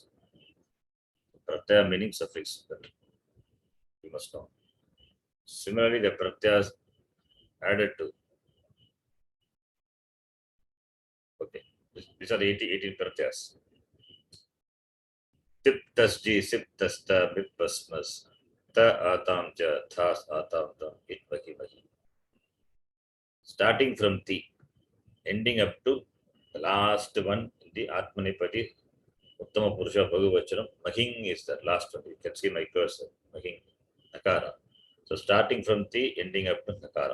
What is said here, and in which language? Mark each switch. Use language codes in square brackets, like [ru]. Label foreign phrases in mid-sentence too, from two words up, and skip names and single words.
[en] Pratyaya meaning suffix, that you must know. Similarly, the pratyas added to. Okay, these are the 18 pratyas. [sa] Tip tasji, sip tasta, bip pasmas, ta atam ja, thas atam tam, it vahi vahi. [en] Starting from ti, ending up to the last one, the Atmanepadi, [sa] Uttama Purusha Bhagavachanam, [en] Mahing is the last one. You can see my cursor, Mahing, Nakara. So starting from ti, ending up to Nakara.